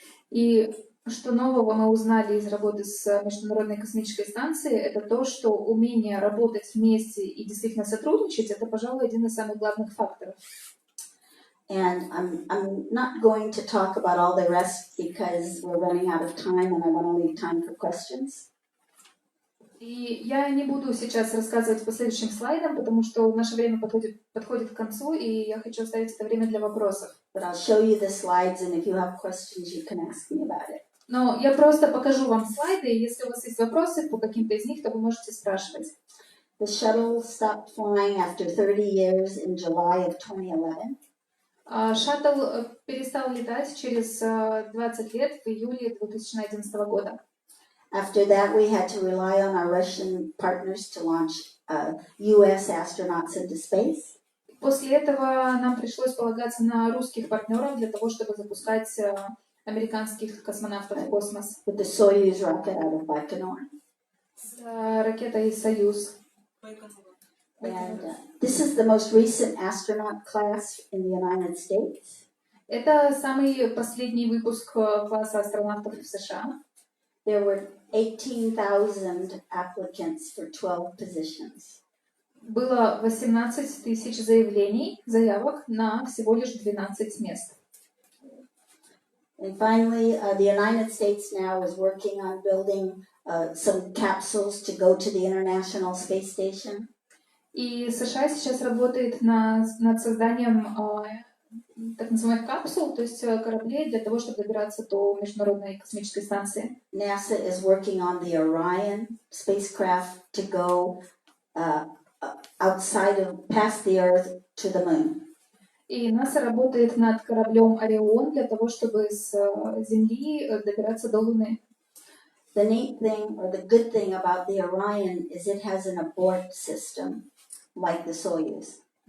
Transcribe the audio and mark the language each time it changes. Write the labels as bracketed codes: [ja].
[ru] И что нового мы узнали из работы с Международной космической станцией, это то, что умение работать вместе и действительно сотрудничать — это, пожалуй, один из самых главных факторов. [en] And I'm not going to talk about all the rest because we're running out of time and I want to leave time for questions. [ru] И я не буду сейчас рассказывать по следующим слайдам, потому что наше время подходит к концу, и я хочу оставить это время для вопросов. [en] But I'll show you the slides, and if you have questions, you can ask me about it. [ru] Но я просто покажу вам слайды, и если у вас есть вопросы по каким-то из них, то вы можете спрашивать. [en] The shuttle stopped flying after 30 years in July of 2011. [ru] Шаттл перестал летать через 20 лет в июле 2011 года. [en] After that, we had to rely on our Russian partners to launch U.S. astronauts into space. [ru] После этого нам пришлось полагаться на русских партнеров для того, чтобы запускать американских космонавтов в космос. [en] With the Soyuz rocket out of Baikonur. [ru] С ракетой «Союз». [en] And this is the most recent astronaut class in the United States. [ru] Это самый последний выпуск класса астронавтов в США. [en] There were 18,000 applicants for 12 positions. [ru] Было 18 тысяч заявок на всего лишь 12 мест. [en] And finally, the United States now is working on building some capsules to go to the International Space Station. [ru] И США сейчас работает над созданием так называемых капсул, то есть кораблей для того, чтобы добираться до Международной космической станции. [en] NASA is working on the Orion spacecraft to go past the Earth to the Moon. [ru] И НАСА работает над кораблем Орион для того, чтобы с Земли добираться до Луны. [en] The neat thing, or the good thing about the Orion is it has an abort system, like the Soyuz.